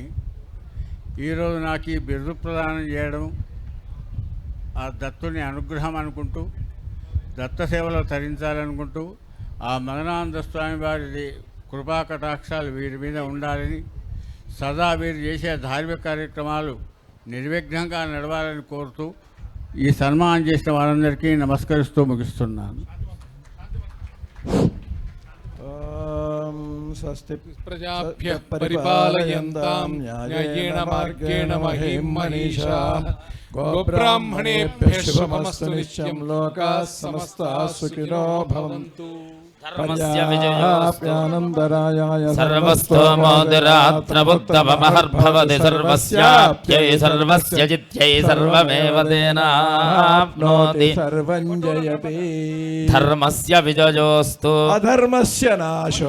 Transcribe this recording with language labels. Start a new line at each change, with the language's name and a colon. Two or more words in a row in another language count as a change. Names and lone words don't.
Telugu: ఈరోజు నాకు ఈ బిరుదు ప్రదానం చేయడం ఆ దత్తుని అనుగ్రహం అనుకుంటూ, దత్త సేవలో తరించాలనుకుంటూ, ఆ మదనానంద స్వామి వారి కృపా కటాక్షాలు వీరి మీద ఉండాలని, సదా వీరు చేసే ధార్మిక కార్యక్రమాలు నిర్విఘ్నంగా నడవాలని కోరుతూ ఈ సన్మానం చేసిన వారందరికీ నమస్కరిస్తూ ముగిస్తున్నాను.
Sanskrit: స్వస్తి ప్రజాభ్య పరిపాలయంతాం న్యాయేన మార్గేణ మహీం మనీషాః గోబ్రాహ్మణేభ్యః శుభమస్తు నిత్యం. లోకాః సమస్తాః సుఖినో భవంతు. ధర్మస్య విజయోऽస్తు సర్వస్తోమోదిరాత్రముత్తమమహర్భవతి సర్వస్యాప్యై సర్వస్య జిత్యై సర్వమేవ తేనాప్నోతి సర్వం జయతే. ధర్మస్య విజయోऽస్తు అధర్మస్య నాశో